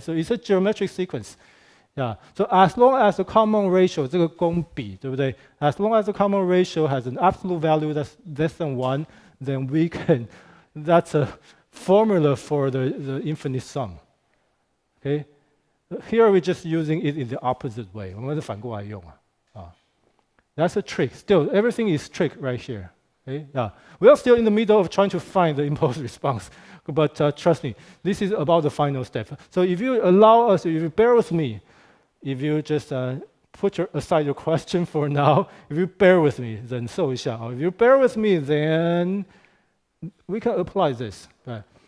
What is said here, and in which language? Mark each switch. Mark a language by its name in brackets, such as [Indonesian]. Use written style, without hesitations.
[English] So it's a geometric sequence. Yeah. So as long as the common ratio, [Chinese] 这个公比，对不对？ [English] As long as the common ratio has an absolute value that's less than 1, then we can, that's a formula for the infinite sum. Okay? Here we're just using it in the opposite way. [Chinese] 我们是反过来用 [English] That's a trick. Still, everything is trick right here. Okay? Yeah. We are still in the middle of trying to find the impulse response. But trust me, this is about the final step. So if you allow us, if you bear with me, if you just put aside your question for now, if you bear with me, then [Chinese] 搜一下 [English] If you bear with me, then we can apply this. Right?